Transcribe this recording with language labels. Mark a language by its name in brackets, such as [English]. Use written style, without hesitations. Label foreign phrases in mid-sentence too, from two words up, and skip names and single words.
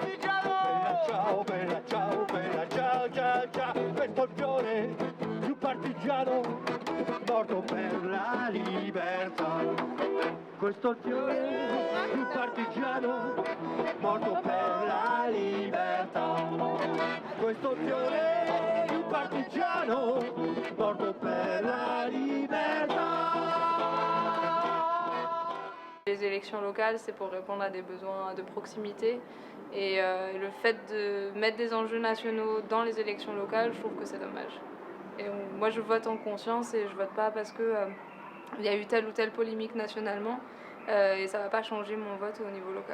[Italian] bella ciao ciao ciao, questo fiore di un partigiano morto per la libertà, questo fiore di un partigiano morto per la libertà, questo fiore di un partigiano morto per la libertà. [French] Les élections locales, c'est pour répondre à des besoins de proximité. Et le fait de mettre des enjeux nationaux dans les élections locales, je trouve que c'est dommage. Et moi, je vote en conscience et je vote pas parce que il y a eu telle ou telle polémique nationalement et ça va pas changer mon vote au niveau local.